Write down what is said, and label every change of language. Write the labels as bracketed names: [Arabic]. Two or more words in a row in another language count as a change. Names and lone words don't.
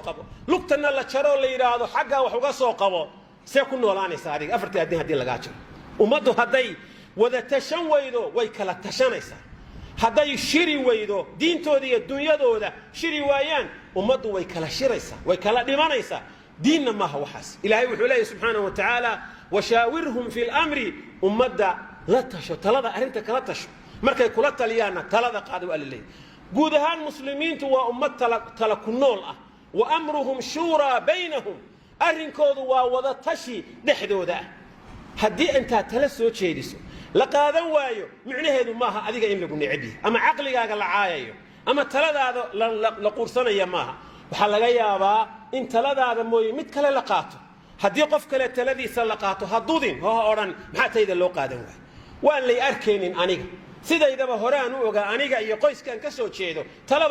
[Somali] qabo lugtana la jaro la yiraahdo xagga wax uga soo qabo see ku noolaanaysaa adiga afartii hadii laga jaro ummadu haday wada tashan weydo way kala tashanaysaa haday shiri weydo diintooda iyo dunyadooda shiri waayaan ummadu way kala shiraysaa way kala dhimanaysaa diinna ma aha waxaas ilaahay wuxuu leeyahay [Arabic] سبحانه وتعالى وشاورهم في الأمر [Somali] ummadda la tasho talada arinta kala tasho markay kula taliyaan talada qaado alle guud ahaan muslimiintu waa ummad tala ku nool ah [Arabic] وأمرهم شورى بينهم [Somali] arrinkoodu waa wada tashi dhexdooda haddii inta tala soo jeediso la qaadan waayo micnaheedu maaha adiga in lagu nicbi ama aqligaaga la caayayo ama taladaada la quursanaya maaha waxa laga yaabaa in taladaada mooy mid kale la qaato haddii qof kale taladiisa la qaato hadudin oo oran maxaa tayda loo qaadan waayo waan lay arkeenin aniga sidaydaba horaan u ogaa aniga iyo qoyskan ka soo jeedo talaba